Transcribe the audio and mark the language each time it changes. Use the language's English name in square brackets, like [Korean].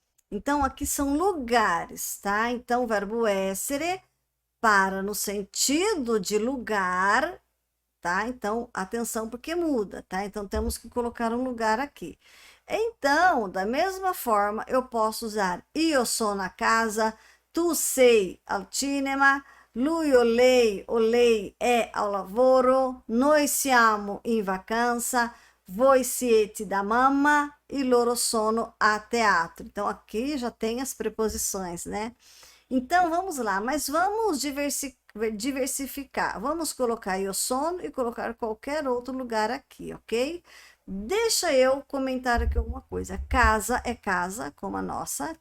[Portuguese] Então, aqui são lugares, tá? Então, o verbo essere para no sentido de lugar, tá? Então, atenção porque muda, tá? Então, temos que colocar um lugar aqui. Então, da mesma forma, eu posso usar [Italian] io sono a casa, tu sei al cinema, lui o lei è ao lavoro, noi siamo in vacanza, voi siete da mamma e loro sono a teatro. [Portuguese] Então, aqui já tem as preposições, né? Então, vamos lá, mas vamos diversificar. Vamos colocar [Italian] io sono [Portuguese] e colocar qualquer outro lugar aqui, ok? Deixa eu comentar aqui alguma coisa. Casa é casa, como a nossa.